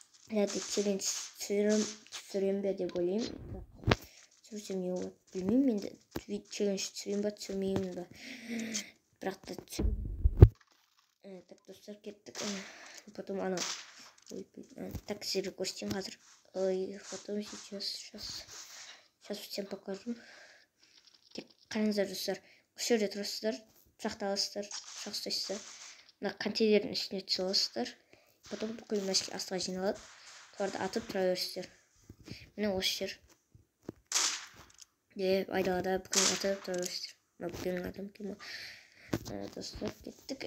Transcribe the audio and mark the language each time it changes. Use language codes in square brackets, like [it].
[kk] Мен челлендж түсірем бе деп ойлаймын. Түсірсем не болады білмеймін. Енді челлендж түсірем ба, түсірмеймін ба. Бірақ та түсірем. Так, достар, кеттік. Потом ана... Так, сіздерге көрсетейін қазір. [ru] Потом сейчас всем покажу. [kk] Тек қараңыздар, достар. Осы жерде тұрасыздар, пышақты аласыздар, пышақ ұстайсыздар. Мына контейнердің үстіне түсе аласыздар. Потом бүкіл мәшке астыға жиналады. Соларды атып тұра бересіздер. Міне осы жер. Деп айдалада бүкіл атып тұра бересіздер. Мына бүкіл адам кем. Достар, кеттік.